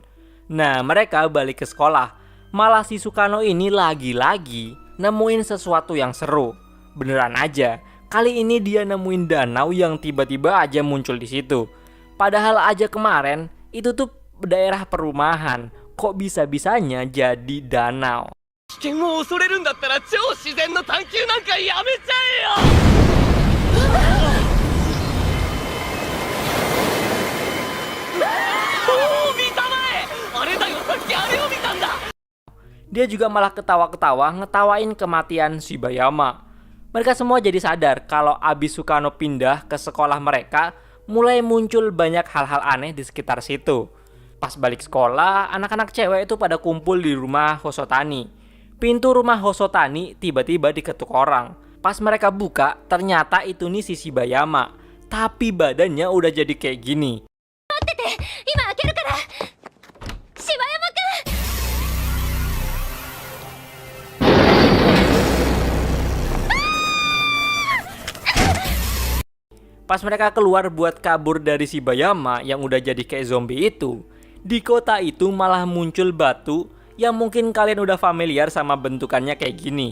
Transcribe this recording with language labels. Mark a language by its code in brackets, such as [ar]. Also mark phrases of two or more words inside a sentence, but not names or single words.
[id] Nah, mereka balik ke sekolah. Malah si Sukano ini lagi-lagi nemuin sesuatu yang seru. Beneran aja, kali ini dia nemuin danau yang tiba-tiba aja muncul di situ. Padahal aja kemarin itu tuh daerah perumahan. Kok bisa-bisanya jadi danau? [ja] 危険を恐れるんだったら超自然の探求なんかやめちゃえよ。 [id] Dia juga malah ketawa-ketawa ngetawain kematian Shibayama. Mereka semua jadi sadar kalau abis Sukano pindah ke sekolah mereka, mulai muncul banyak hal-hal aneh di sekitar situ. Pas balik sekolah, anak-anak cewek itu pada kumpul di rumah Hosotani. Pintu rumah Hosotani tiba-tiba diketuk orang. Pas mereka buka, ternyata itu nih si Shibayama. Tapi badannya udah jadi kayak gini. [ja] 今開けるから柴山くん [id] Pas mereka keluar buat kabur dari Shibayama yang udah jadi kayak zombie itu, di kota itu malah muncul batu yang mungkin kalian udah familiar sama bentukannya kayak gini.